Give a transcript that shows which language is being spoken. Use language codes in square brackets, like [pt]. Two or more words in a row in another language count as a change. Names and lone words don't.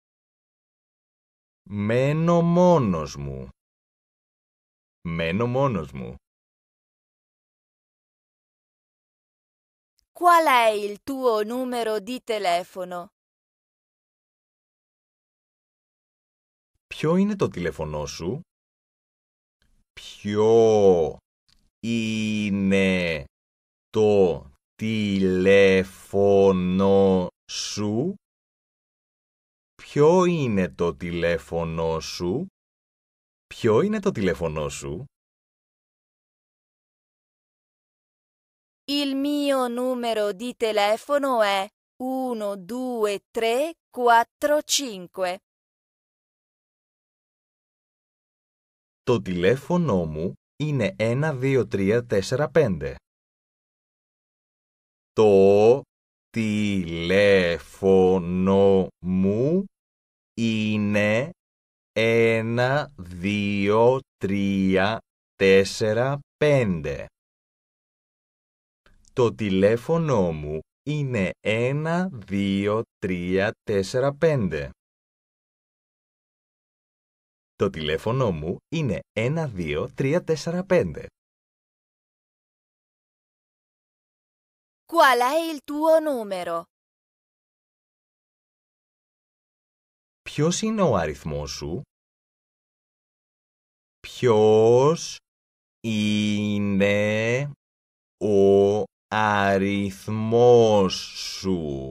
[el] Μένω μόνος μου. Μένω μόνος μου. [it] Qual è il tuo numero di telefono? [el] Ποιο είναι το τηλέφωνό σου? Ποιο είναι το τηλέφωνο σου? Ποιο είναι το τηλέφωνο σου? Ποιο είναι το τηλέφωνο σου? [it] Il mio numero di telefono è 1, 2, 3, 4, 5. [el] Το τηλέφωνο μου είναι 1, 2, 3, 4, 5. Το τηλέφωνο μου είναι 1, 2, 3, 4, 5. Το τηλέφωνο μου είναι 1, 2, 3, 4, 5. Το τηλέφωνο μου είναι 1, 2, 3, 4, 5. [it] Qual è il tuo numero? [el] Ποιος είναι ο αριθμός σου? Ποιος είναι ο αριθμός σου?